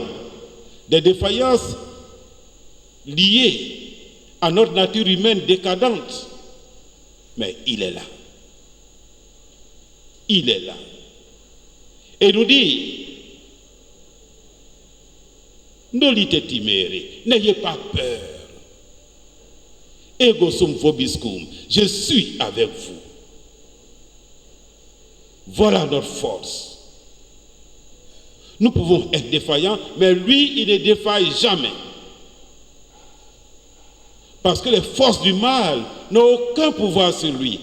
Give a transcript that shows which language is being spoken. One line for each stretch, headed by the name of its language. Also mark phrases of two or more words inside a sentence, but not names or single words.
French: Des défaillances liées à notre nature humaine décadente. Mais il est là. Il est là. Et nous dit,
Latin: ne lite timere,
French: n'ayez pas peur.
Latin: Ego sum vobiscum,
French: je suis avec vous. Voilà notre force. Nous pouvons être défaillants, mais lui, il ne défaille jamais. Parce que les forces du mal n'ont aucun pouvoir sur lui.